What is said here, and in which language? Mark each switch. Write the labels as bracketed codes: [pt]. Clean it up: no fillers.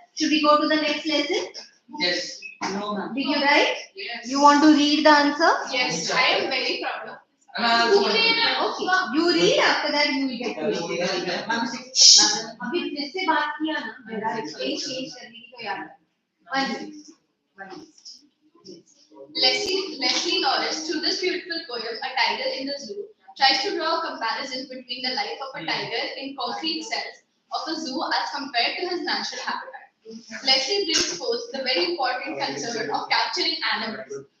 [en] Should we go to the next lesson? Yes Did you write? You want to read the answer? Yes, I am very proud of. Okay. You read. After that, you will get to it. [hi] अभी जिससे बात किया ना मेरा एक change करने की तो याद है. [en] 1 minute. Leslie Norris, through this beautiful poem, A Tiger in the Zoo, tries to draw a comparison between the life of a tiger in concrete cells of a zoo as compared to his natural habitat. Leslie brings forth the very important concern of capturing animals.